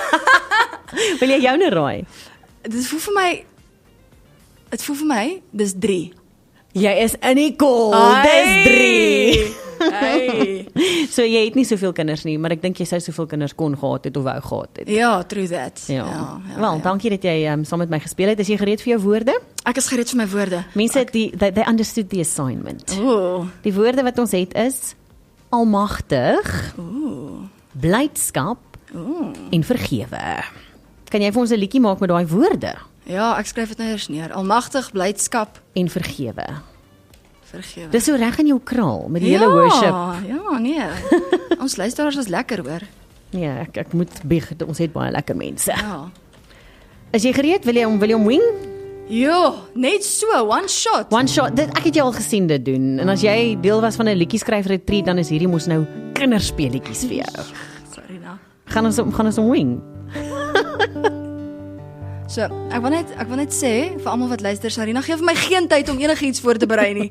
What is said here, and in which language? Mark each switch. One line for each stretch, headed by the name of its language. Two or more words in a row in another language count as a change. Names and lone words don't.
Afrikaans: Wil jy joune raai? Dit voel vir my, dis 3. Jy is in die kol. Dis 3. Hey. So jy het nie soveel kinders nie, maar ek dink jy sou soveel kinders kon gehad het of wou gehad het. Ja,
English: true that.
Afrikaans: Ja. Wel, dankie dat jy saam met my gespeel het. Is jy gereed vir jou woorde? Ek is gereed vir my woorde. Mense
English: they understood the assignment. Ooh.
Afrikaans: Die woorde wat ons het is almagtig, blydskap en vergewe. Kan jy vir ons 'n liedjie maak met daai woorde? Ja, ek skryf dit nou eers neer. Almagtig, blydskap, En vergewe. vergewe. Dis so reg in jou kraal met die hele worship. Ja, nee. Ons luisteraars is lekker hoor. Nee, ek moet bieg, ons het baie lekker mense. Ja. Is jy gereed? Wil jy hom wing? Jo, net so,
English: one shot. One shot.
Afrikaans: Ek het jou al gesien dit doen. En as jy deel was van 'n liedjie skryf retreat, dan is hierdie mos nou kinderspeletjies vir jou. Sorry nou. Gaan ons hom wing? So, ek wil net sê vir almal wat luister, Sarina, gee vir my geen tyd om enigiets voor te berei nie.